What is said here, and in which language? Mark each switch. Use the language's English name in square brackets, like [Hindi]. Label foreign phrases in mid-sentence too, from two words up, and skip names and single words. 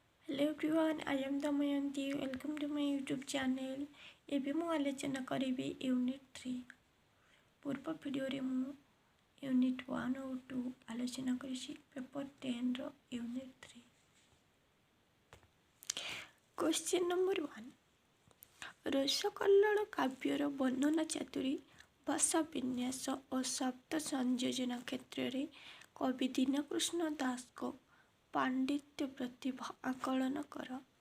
[English] Hello everyone, I am Damayanti. Welcome to my YouTube channel. [Odia] ଏବେ ମୁଁ ଆଲୋଚନା କରିବି ୟୁନିଟ୍ 3 ପୂର୍ବ ଭିଡ଼ିଓରେ ମୁଁ ୟୁନିଟ୍ 1 ଆଉ 2 ଆଲୋଚନା କରିଛି ପେପର 10ର [English] unit 3 question number [Odia] 1 ରସକଲ୍ଲୋଳ କାବ୍ୟର ବର୍ଣ୍ଣନା ଚାତୁରୀ ଭାଷା ବିନ୍ୟାସ ଓ ଶବ୍ଦ ସଂଯୋଜନା କ୍ଷେତ୍ରରେ କବି ଦୀନକୃଷ୍ଣ ଦାସଙ୍କ ପାଣ୍ଡିତ୍ୟ ପ୍ରତିଭା ଆକଳନ କର।